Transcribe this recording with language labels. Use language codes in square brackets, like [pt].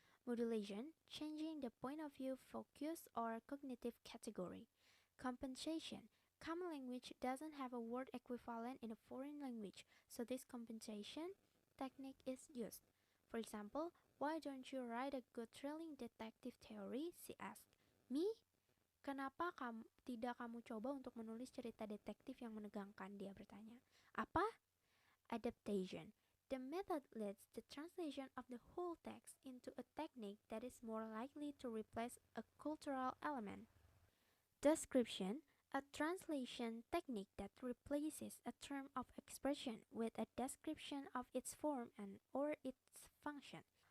[en] Modulation, changing the point of view, focus, or cognitive category. Compensation, common language doesn't have a word equivalent in a foreign language, so this compensation technique is used. For example, why don't you write a good thrilling detective theory? She asked. Me? [id] Kenapa tidak kamu coba untuk menulis cerita detektif yang menegangkan? Dia bertanya. Apa? Adaptation. [en] The method leads the translation of the whole text into a technique that is more likely to replace a cultural element. Description. A translation technique that replaces a term of expression with a description of its form and or its function.